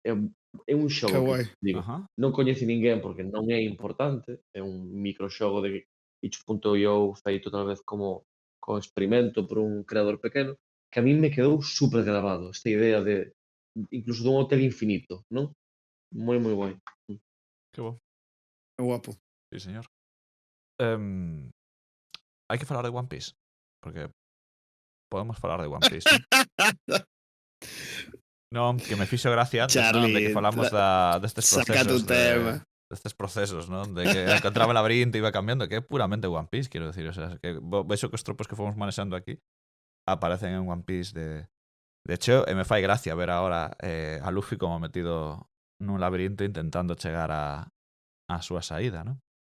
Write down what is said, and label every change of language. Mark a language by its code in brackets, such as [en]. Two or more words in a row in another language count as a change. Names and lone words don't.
[gl] É un xogo que, digo, non coñece ninguén porque non é importante, é un microxogo de itch.io feito tal vez como experimento por un creador pequeno, que a min me quedou super grabado, esta idea de incluso dun hotel infinito, non? Moi guai. Que bo. Que guapo. Sí, señor. Hai que falar de One Piece, porque podemos falar de One Piece. Non, que me fixo gracia antes, non, de que falamos destes procesos destes procesos, non? De que encontraba [es] el laberinto [gl] e iba cambiando, que é puramente One Piece, quero decir, [es] o sea, [gl] que vexo que os tropos que fomos manexando aquí aparecen en One Piece [es] de hecho, [gl] e me fai gracia ver agora a Luffy como metido nun laberinto intentando chegar a súa saída, non?